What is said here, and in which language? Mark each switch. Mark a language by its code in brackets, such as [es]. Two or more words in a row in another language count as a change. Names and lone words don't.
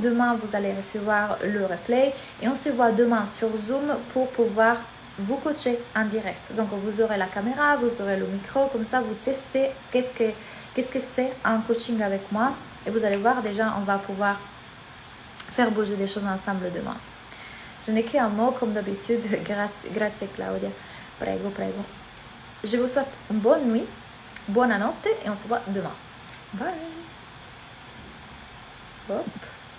[fr] Demain, vous allez recevoir le replay et on se voit demain sur Zoom pour pouvoir vous coacher en direct. Donc, vous aurez la caméra, vous aurez le micro, comme ça, vous testez qu'est-ce que c'est un coaching avec moi et vous allez voir déjà, on va pouvoir faire bouger des choses ensemble demain. Je n'ai qu'un mot comme d'habitude, [it] grazie Claudia, prego. [fr] Je vous souhaite une bonne nuit, buonanotte et on se voit demain. Bye. Hop.